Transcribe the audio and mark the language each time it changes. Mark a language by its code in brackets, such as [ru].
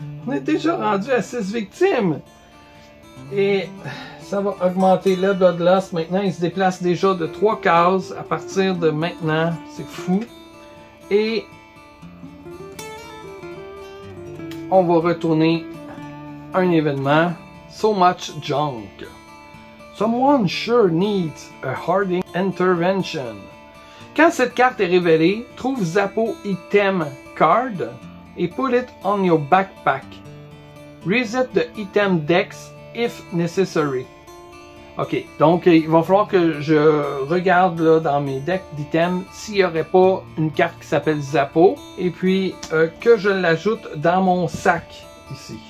[fr] On est déjà rendu à 6 victimes. Et ça va augmenter le Bloodlust. Maintenant, il se déplace déjà de 3 cases à partir de maintenant. C'est fou. Et on va retourner un événement. [en] So much junk. Someone sure needs a Harding intervention. [fr] Quand cette carte est révélée, trouve Zappo Item Card et [en] put it on your backpack. Reset the item dex if necessary. [fr] Ok, donc il va falloir que je regarde là, dans mes decks d'items s'il n'y aurait pas une carte qui s'appelle Zappo et puis que je l'ajoute dans mon sac ici.